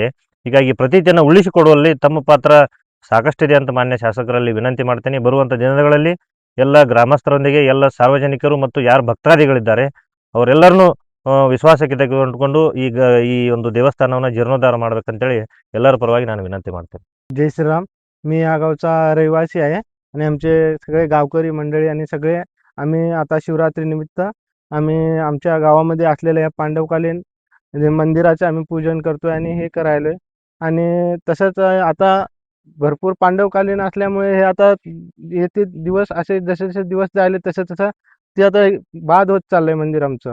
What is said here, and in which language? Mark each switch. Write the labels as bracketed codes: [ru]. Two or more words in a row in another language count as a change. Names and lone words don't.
[kn] ಹೀಗಾಗಿ ಪ್ರತೀತಿಯನ್ನು ಉಳಿಸಿಕೊಡುವಲ್ಲಿ ತಮ್ಮ ಪಾತ್ರ ಸಾಕಷ್ಟಿದೆ ಅಂತ ಮಾನ್ಯ ಶಾಸಕರಲ್ಲಿ ವಿನಂತಿ ಮಾಡ್ತೇನೆ. ಬರುವಂಥ ದಿನಗಳಲ್ಲಿ ಎಲ್ಲ ಗ್ರಾಮಸ್ಥರೊಂದಿಗೆ ಎಲ್ಲ ಸಾರ್ವಜನಿಕರು ಮತ್ತು ಯಾರು ಭಕ್ತಾದಿಗಳಿದ್ದಾರೆ ಅವರೆಲ್ಲರನ್ನೂ ವಿಶ್ವಾಸಕ್ಕೆ ತೆಗೆದುಕೊಂಡು ಈಗ ಈ ಒಂದು ದೇवस्थानाವನ್ನು जीर्णोद्धार ಮಾಡಬೇಕಂತೇಳಿ ಎಲ್ಲರ ಪರವಾಗಿ ನಾನು विनंती ಮಾಡ್ತೇನೆ. [mr] जय श्रीराम. मी या गावचा रहिवासी आहे आणि आमचे सगळे गावकरी मंडळी आणि सगळे आम्ही आता शिवरात्री निमित्त आम्ही आमच्या गावामध्ये असलेल्या या पांडवकालीन म्हणजे मंदिराचे आम्ही पूजन करतोय आणि हे करायलोय. आणि तसंच आता भरपूर पांडवकालीन असल्यामुळे हे आता येते दिवस असे जसे जसे दिवस जायले तसं तसं ते आता बाद होत चाललंय मंदिर आमचं.